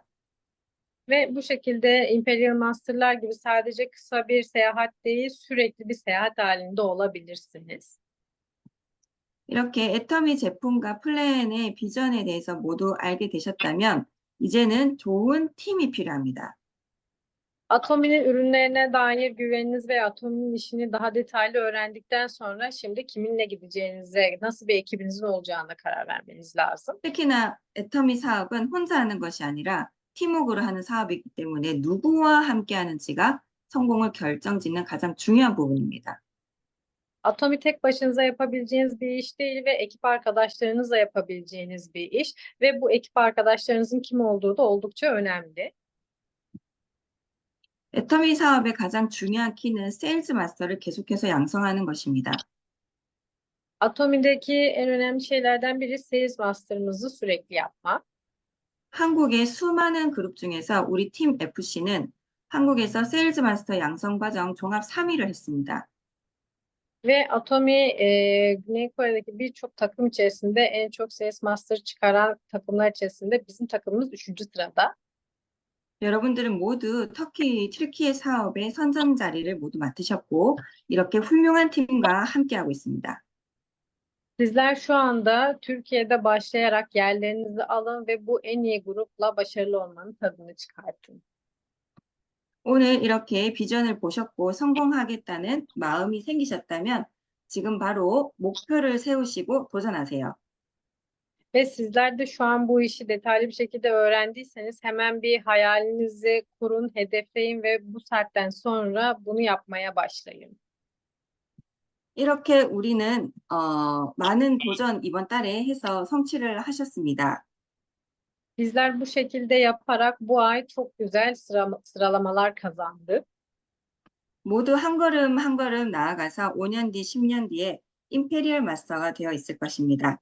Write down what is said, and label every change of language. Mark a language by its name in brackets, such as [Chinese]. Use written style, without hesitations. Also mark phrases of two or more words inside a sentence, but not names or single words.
[Turkish] Ve bu şekilde Imperial Master'lar gibi sadece kısa bir seyahat değil, sürekli bir seyahat halinde olabilirsiniz. [Korean] 이렇게 애터미 제품과 플랜의 비전에 대해서 모두 알게 되셨다면 이제는 좋은 팀이 필요합니다. [Turkish] Atomi'nin ürünlerine dair güveniniz ve Atomi'nin işini daha detaylı öğrendikten sonra şimdi kiminle gideceğinize, nasıl bir ekibinizin olacağına karar vermeniz lazım. [Korean] 특히나 애터미 사업은 혼자 하는 것이 아니라 팀워크로 하는 사업이기 때문에 누구와 함께 하는지가 성공을 결정짓는 가장 중요한 부분입니다. [Turkish] Atomi tek başınıza yapabileceğiniz bir iş değil ve ekip arkadaşlarınızla yapabileceğiniz bir iş ve bu ekip arkadaşlarınızın kim olduğu da oldukça önemli. [Korean] 애터미 사업의 가장 중요한 키는 세일즈 마스터를 계속해서 양성하는 것입니다. [Turkish] Atomi'deki en önemli şeylerden biri Sales Master'ımızı sürekli yapmak. [Korean] 한국의 수많은 그룹 중에서 우리 팀 FC는 한국에서 세일즈 마스터 양성 과정 종합 3위를 했습니다. [Turkish] Ve Atomi Güney Kore'deki birçok takım içerisinde en çok Sales Master çıkaran takımlar içerisinde bizim takımımız 3. sırada. [Korean] 여러분들은 모두 튀르키예 사업의 선전 자리를 모두 맡으셨고 이렇게 훌륭한 팀과 함께하고 있습니다. [Turkish] Sizler şu anda Türkiye'de başlayarak yerlerinizi alın ve bu en iyi grupla başarılı olmanın tadını çıkartın. [Korean] 오늘 이렇게 비전을 보셨고 성공하겠다는 마음이 생기셨다면 지금 바로 목표를 세우시고 도전하세요. [Turkish] Ve sizler de şu an bu işi detaylı bir şekilde öğrendiyseniz hemen bir hayalinizi kurun, hedefleyin ve bu saatten sonra bunu yapmaya başlayın. [Korean] 이렇게 우리는 많은 도전 이번 달에 해서 성취를 하셨습니다. [Turkish] Bizler bu şekilde yaparak bu ay çok güzel sıralamalar kazandık. [Korean] 모두 한 걸음 한 걸음 나아가서 5년 뒤, 10년 뒤에 임페리얼 마스터가 되어 있을 것입니다.